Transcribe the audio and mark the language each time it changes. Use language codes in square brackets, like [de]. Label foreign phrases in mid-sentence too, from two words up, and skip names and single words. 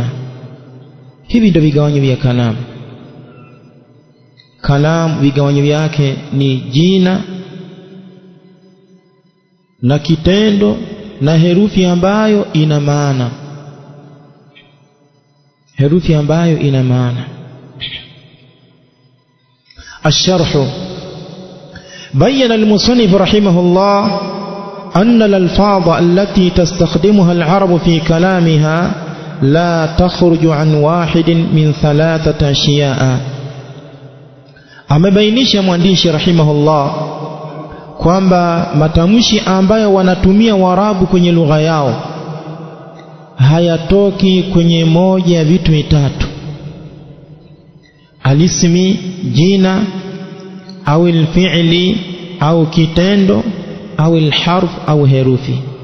[sw] Hivi ndio vigawanyo vya kalam. Kalam vigawanyo vyake ni jina na kitendo na herufi ambayo ina maana, herufi ambayo ina maana. [ar] الشرح، بين المصنف رحمه الله أن الألفاظ التي تستخدمها العرب في كلامها لا تخرج عن واحد من ثلاثة أشياء. [sw] amebainisha mwandishi rahimahullah kwamba matamshi ambayo wanatumia Waarabu kwenye lugha yao hayatoki kwenye moja ya vitu vitatu: alismi, jina, au alfi'li, au kitendo, au alharf, au herufi.